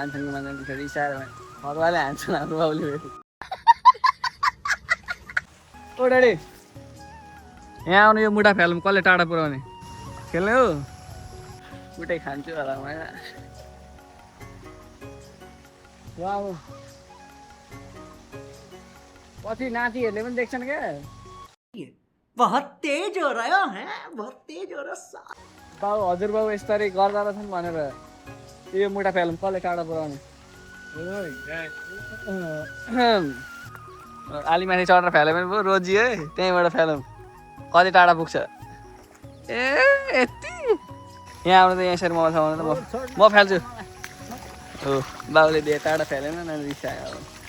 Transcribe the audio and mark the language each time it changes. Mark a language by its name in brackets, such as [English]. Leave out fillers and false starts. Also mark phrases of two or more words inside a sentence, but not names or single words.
[Nepali] मान्छे फेरि इसाएर घरवाले हान्छन् हाम्रो बाउले फेरि। ओ ड्याडी यहाँ आउनु यो मुठा फ्यालौँ कसले टाढा पुऱ्याउने खेल्ने हो मुठै खान्छु होला म पछि नातिहरूले पनि देख्छन् क्या [Hindi] बहुत तेज हो रहा है बहुत तेज हो रहा [Nepali] बाउ हजुरबाउ यस्तरी गर्दा रहेछन् भनेर यो मुठा फ्यालौँ कसले टाढा पुऱ्याउने आलीमाथि चढेर फ्याल्यो भने पो रोजियो है त्यहीँबाट फ्यालौँ कति टाढा पुग्छ ए यति यहाँ आउनु त यहाँ यसरी ममा छ भने त म फ्याल्छु हो बाउले दिए टाढा फ्यालेन न रिसायो अब